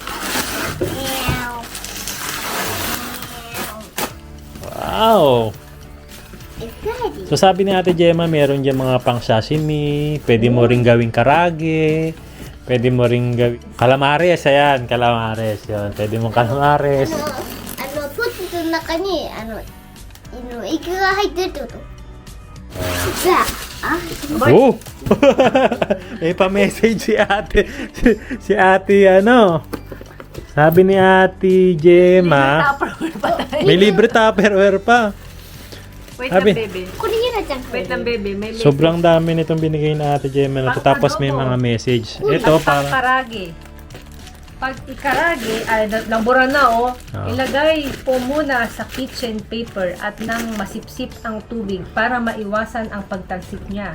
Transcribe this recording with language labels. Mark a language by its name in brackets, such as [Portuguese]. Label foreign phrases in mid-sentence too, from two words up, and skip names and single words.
[Filipino] Wow! So sabi ni Ate Gemma, meron dyan mga pang sashimi, pwede mo ring gawing karage, pwede mo ring gawing calamares, ayan, calamares, yun. Pwede mong calamares. [Japanese] ポテトの中にイカが入ってるってことさあ [Filipino] Oh! May pa-message si ate. si ate Sabi ni Ate Gemma, may libre Tupperware pa. Wait Sabi- lang, baby. [Japanese] これゆなちゃん [Filipino] Wait lang, baby. May message. Sobrang dami nitong binigay na Ate Gemma na to. Tapos may mga message. Ito Pag para karage. Pag ikarage, nabura na ilagay po muna sa kitchen paper at nang masipsip ang tubig para maiwasan ang pagtalsik niya.